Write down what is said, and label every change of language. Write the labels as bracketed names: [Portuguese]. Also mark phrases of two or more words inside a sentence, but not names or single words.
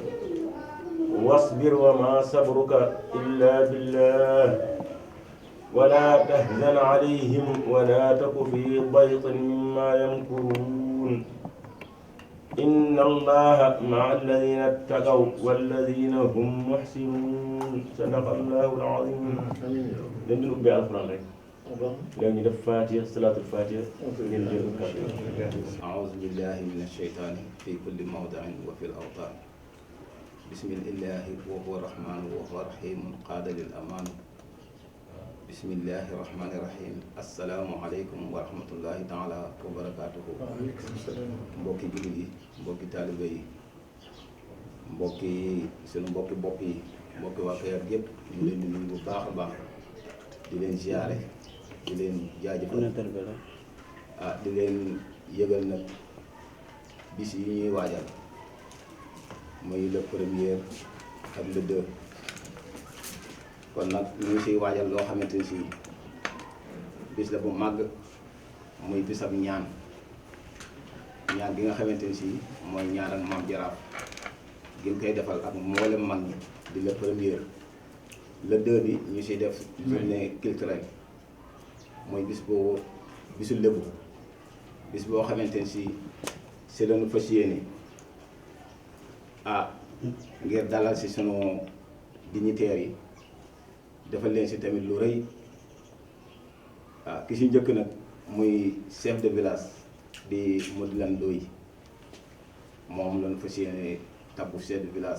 [Arabic] واصبر وما صبرك إلا بالله ولا تحزن عليهم ولا تك في ضيق مما يمكرون. إن الله مع الذين اتقوا والذين هم محسنون. صدق الله العظيم. [Wolof] dañ doon ubbee alxuraan rek léegi ñu def Faatiha salaatul Faatiha ngeen jël kàddu. [Arabic] أعوذ بالله من الشيطان في كل موضع وفي الأوطان. بسم الله وهو الرحمن وهو الرحيم قاد للأمان. بسم الله الرحمن الرحيم. السلام عليكم ورحمة الله تعالى وبركاته. [Wolof] mbokki jullit yi mbokki taalibe yi mbokki sunu mbokki bopp yi mbokki waa Kayar yëpp ñu leen di nuyu bu baax a baax di leen ziare di leen jaajëfal di leen yëgal nag bis yi ñuy waajal muy [French] le premier [Wolof] ak le 2 kon nag ñu ngi siy waajal loo xamante ni si bis la bu màgg muy bisab ñaan gi nga xamante ni si mooy ñaan ak maam Jaraaf gi ñu koy defal ak mboolem mag ñi di [French] le premier. [Wolof] le 2 bi ñu siy def [French] journée culturelle [Wolof] mooy bisu lébu bis boo xamante ni si si lañu fas yéene ngir dalal si sunu dignitaires yi defal leen si tamit lu rëy ki si njëkk nag muy [French] chef de village [Wolof] di Modou Lan Ndoye moom lañu fas yéene tabbu [French] chef de village.